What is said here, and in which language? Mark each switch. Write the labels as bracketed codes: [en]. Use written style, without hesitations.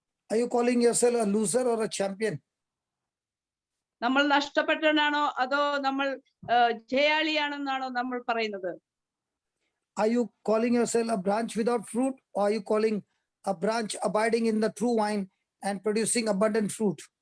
[en] Are you calling yourself a loser or a champion? [ml] നമ്മൾ നഷ്ടപ്പെട്ടവനാണോ അതോ നമ്മൾ ജയാളിയാണെന്നാണോ നമ്മൾ പറയുന്നത്? [en] Are you calling yourself a branch without fruit, or are you calling a branch abiding in the true vine and producing abundant fruit?